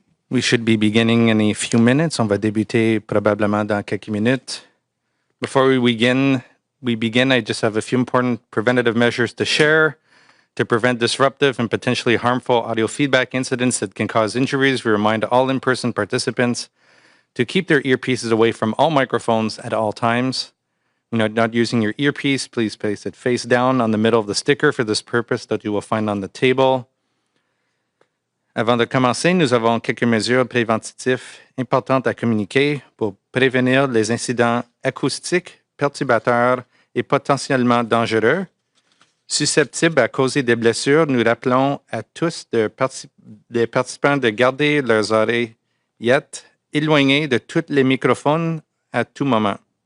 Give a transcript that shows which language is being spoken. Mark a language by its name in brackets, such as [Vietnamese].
[English] We should be beginning in a few minutes. [French] On va débuter probablement dans quelques minutes. [English] Before we begin, I just have a few important preventative measures to share to prevent disruptive and potentially harmful audio feedback incidents that can cause injuries. We remind all in-person participants to keep their earpieces away from all microphones at all times. When you're not using your earpiece, please place it face down on the middle of the sticker for this purpose that you will find on the table. [French] Avant de commencer, nous avons quelques mesures préventives importantes à communiquer pour prévenir les incidents acoustiques perturbateurs et potentiellement dangereux. Susceptibles à causer des blessures, nous rappelons à tous des participants de garder leurs oreillettes éloignées de tous les microphones à tout moment.